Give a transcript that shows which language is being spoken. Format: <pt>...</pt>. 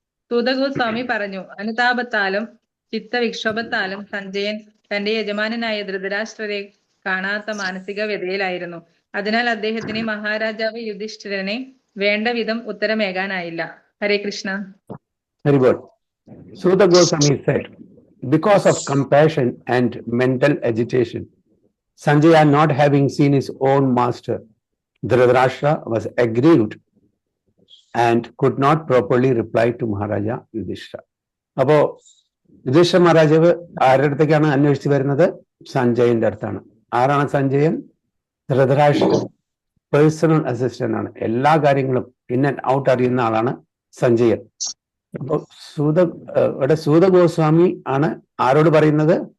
<ml>സൂത ഗോസ്വാമി പറഞ്ഞു, അനുതാപത്താലും ചിത്തവിക്ഷോഭത്താലും സഞ്ജയൻ തന്റെ യജമാനനായ ധൃതരാഷ്ട്രരെ കാണാത്ത മാനസിക വ്യതയിലായിരുന്നു. അതിനാൽ അദ്ദേഹത്തിന് മഹാരാജാവ് യുധിഷ്ഠിരനെ വേണ്ട വിധം ഉത്തരമേകാനായില്ല. ഹരേ Krishna. Haribo.</ml> <en>Suta Goswami said, because of compassion and mental agitation, Sanjaya not having seen his own master, Dhritarashtra was aggrieved and could not properly reply to Maharaja Yudhishthira.</en> <ml>അപ്പോ യുധിഷ്ഠിര മഹാരാജാവ് ആരുടെ അടുത്തേക്കാണ് അന്വേഷിച്ചു വരുന്നത്? സഞ്ജയന്റെ അടുത്താണ്. ആരാണ് സഞ്ജയൻ? ധൃതരാഷ്ട്ര പേഴ്സണൽ അസിസ്റ്റന്റ് ആണ്. എല്ലാ കാര്യങ്ങളും</ml> <en>in and out</en> <ml>അറിയുന്ന ആളാണ് സഞ്ജയൻ. അപ്പൊ ഇവിടെ സൂത ഗോസ്വാമി ആണ് ആരോട് പറയുന്നത്?</ml>